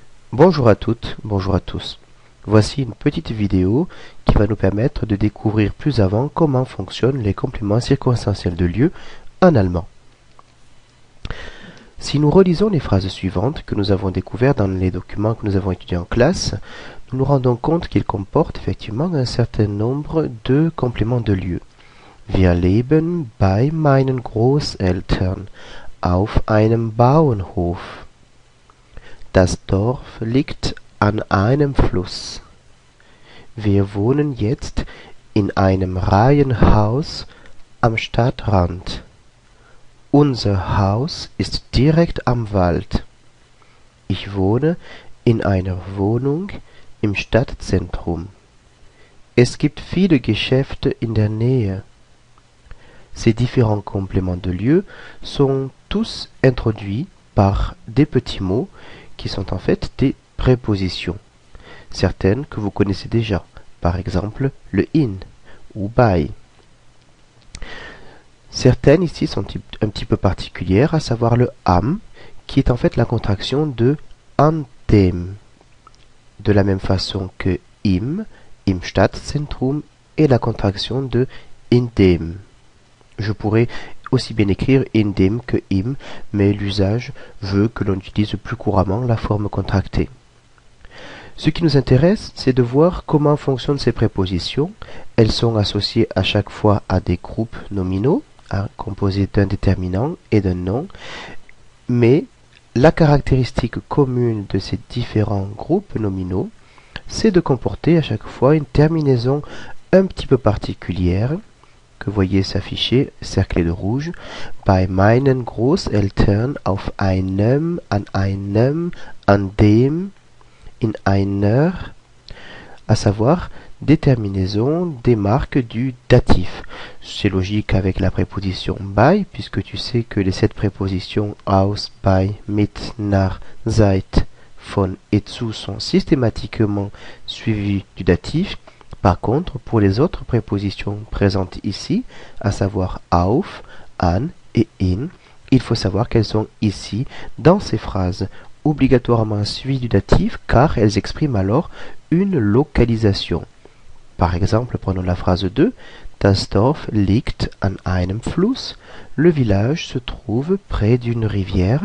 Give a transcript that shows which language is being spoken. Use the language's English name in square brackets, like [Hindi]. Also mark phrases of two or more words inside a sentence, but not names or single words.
[French] Bonjour à toutes, bonjour à tous. Voici une petite vidéo qui va nous permettre de découvrir plus avant comment fonctionnent les compléments circonstanciels de lieu en allemand. Si nous relisons les phrases suivantes que nous avons découvertes dans les documents que nous avons étudiés en classe, nous nous rendons compte qu'ils comportent effectivement un certain nombre de compléments de lieu. [German] Wir leben bei meinen Großeltern auf einem Bauernhof. Das Dorf liegt an einem Fluss. Wir wohnen jetzt in einem Reihenhaus am Stadtrand. Unser Haus ist direkt am Wald. Ich wohne in einer Wohnung im Stadtzentrum. Es gibt viele Geschäfte in der Nähe. [French] Ces différents compléments de lieu sont tous introduits par des petits mots qui sont en fait des prépositions. Certaines que vous connaissez déjà, par exemple le in ou by. Certaines ici sont un petit peu particulières, à savoir le am, qui est en fait la contraction de [German] an dem. [French] De la même façon que [German] im Stadtzentrum, [French] est la contraction de [German] in dem. [French] Je pourrais aussi bien écrire [German] in dem [French] que im, mais l'usage veut que l'on utilise plus couramment la forme contractée. Ce qui nous intéresse, c'est de voir comment fonctionnent ces prépositions. Elles sont associées à chaque fois à des groupes nominaux, composés d'un déterminant et d'un nom, mais la caractéristique commune de ces différents groupes nominaux, c'est de comporter à chaque fois une terminaison un petit peu particulière, que vous voyez s'afficher cerclé de rouge, [German] bei meinen Großeltern auf einem, an einem, an dem, in einer, [French] à savoir des terminaisons des marques du datif. C'est logique avec la préposition bei, puisque tu sais que les 7 prépositions [German] aus, bei, mit, nach, seit, von [French] et zu sont systématiquement suivies du datif. Par contre, pour les autres prépositions présentes ici, à savoir [German] auf, an [French] et in, il faut savoir qu'elles sont ici, dans ces phrases, obligatoirement suivies du datif, car elles expriment alors une localisation. Par exemple, prenons la phrase 2, [German] Das Dorf liegt an einem Fluss. [French] Le village se trouve près d'une rivière.